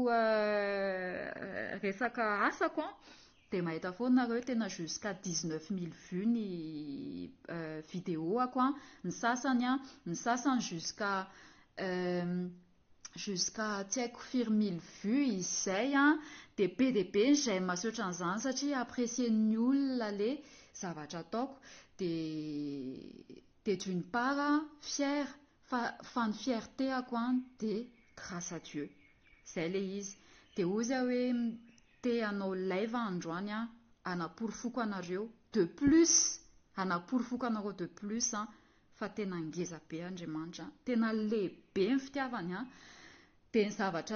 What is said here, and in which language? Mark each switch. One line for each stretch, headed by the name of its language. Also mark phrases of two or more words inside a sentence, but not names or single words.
Malagasy: resaka asako dia mahita foana nareo tena
French: jusqu'à 19 000 vues
Malagasy: ny vidéo ako ny sasany jusqu'à tsy haiko firy 1000 vues izay dia be ny j'aime sotra an'izany satria apprécien'ny olona le zavatra ataoko dia
French: d'une part fière
Malagasy: fa ny fierté ako dia
French: grâce à Dieu
Malagasy: izay le izy dia ozy hoe te hanao live androany hanaporofoko anareo
French: de plus
Malagasy: fa tena ngeza be Andriamanitra tena lehibe ny fitiavany dia ny zavatra